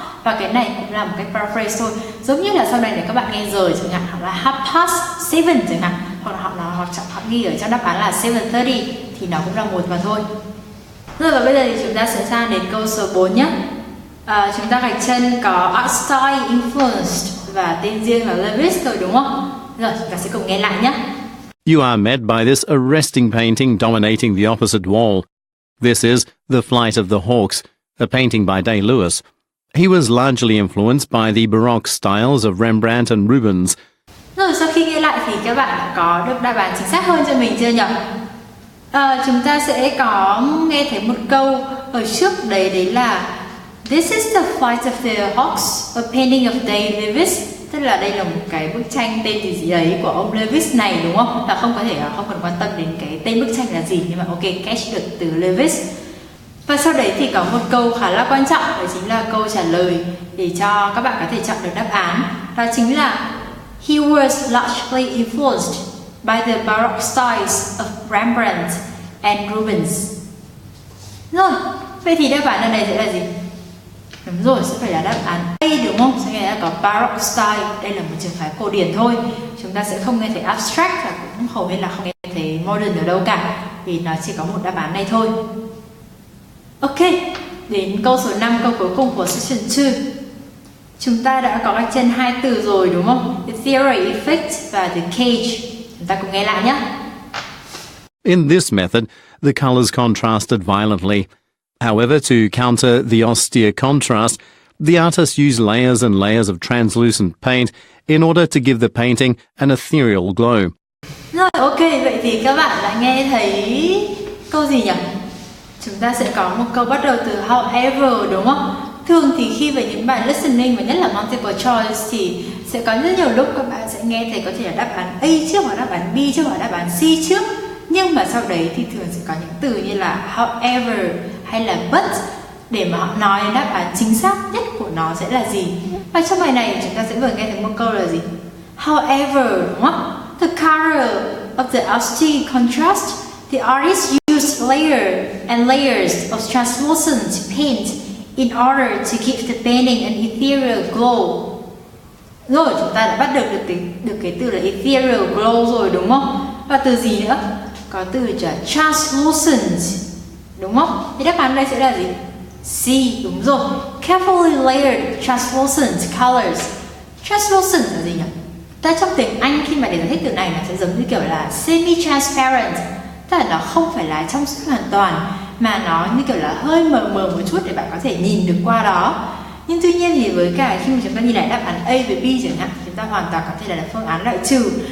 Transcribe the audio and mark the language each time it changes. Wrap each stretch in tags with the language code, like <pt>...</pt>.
<vi>Và cái này cũng là một cái paraphrase thôi. Giống như là sau này để các bạn nghe rồi chẳng hạn, hoặc là 7:30 chẳng hạn, hoặc là họ ghi ở trong đáp án là 7:30 thì nó cũng là một mà thôi. Rồi và bây giờ thì chúng ta sẽ sang đến câu số 4 nhé. Chúng ta gạch chân có</vi> <en>art style influenced</en> <vi>và tên riêng là Lewis rồi đúng không? Rồi chúng ta sẽ cùng nghe lại nhé.</vi> <en>You are met by this arresting painting dominating the opposite wall. This is The Flight of the Hawks, a painting by Day Lewis. He was largely influenced by the Baroque styles of Rembrandt and Rubens.</en> <vi>Rồi sau khi nghe lại thì các bạn đã có được đáp án chính xác hơn cho mình chưa nhỉ? Chúng ta sẽ có nghe thấy một câu ở trước đấy là</vi> <en>This is the flight of the hawks, a painting of Day Lewis.</en> <vi>tức là đây là một cái bức tranh tên gì đấy của ông Lewis này đúng không? Và không cần quan tâm đến cái tên bức tranh là gì, nhưng mà ok, catch được từ Lewis. Và sau đấy thì có một câu khá là quan trọng, đó chính là câu trả lời để cho các bạn có thể chọn được đáp án. Đó chính là</vi> <en>he was largely influenced by the Baroque styles of Rembrandt and Rubens.</en> <vi>Rồi, vậy thì đáp án ở đây sẽ là gì? Đúng rồi, sẽ phải là đáp án A đúng không? Sẽ nghĩa là có Baroque style, đây là một trường phái cổ điển thôi. Chúng ta sẽ không nghe thấy abstract và cũng hầu hết là không nghe thấy modern ở đâu cả, vì nó chỉ có một đáp án này thôi. Ok, đến câu số 5, câu cuối cùng của section 2. Chúng ta đã có trên 2 từ rồi đúng không?</vi> <en>The theory effect</en> <vi>và</vi> <en>the cage.</en> <vi>Chúng ta cùng nghe lại nhé.</vi> <en>In this method, the colors contrasted violently. However, to counter the austere contrast, the artist used layers and layers of translucent paint in order to give the painting an ethereal glow.</en> <vi>Rồi, ok, vậy thì các bạn đã nghe thấy câu gì nhỉ? Chúng ta sẽ có một câu bắt đầu từ however đúng không? Thường thì khi về những bài listening và nhất là multiple choice thì sẽ có rất nhiều lúc các bạn sẽ nghe thấy có thể là đáp án A trước hoặc đáp án B trước hoặc đáp án C trước. Nhưng mà sau đấy thì thường sẽ có những từ như là however hay là but để mà họ nói đáp án chính xác nhất của nó sẽ là gì. Và trong bài này chúng ta sẽ vừa nghe thấy một câu là gì? However đúng không?</vi> <en>The color of the austere contrast, the artist used layers of translucent paint in order to give the painting an ethereal glow.</en> <vi>Rồi chúng ta đã bắt được cái từ là ethereal glow rồi đúng không? Và từ gì nữa? Có từ là translucent đúng không? Thì đáp án đây sẽ là gì? C, đúng rồi.</vi> <en>Carefully layered translucent colors.</en> <vi>Translucent là gì nhỉ? Ta trong tiếng Anh khi mà để giải thích từ này nó sẽ giống như kiểu là semi-transparent, tức là nó không phải là trong suốt hoàn toàn mà nó như kiểu là hơi mờ một chút để bạn có thể nhìn được qua đó. Nhưng tuy nhiên thì với cả khi mà chúng ta nhìn lại đáp án A với B chẳng hạn, chúng ta hoàn toàn có thể là phương án loại trừ.</vi>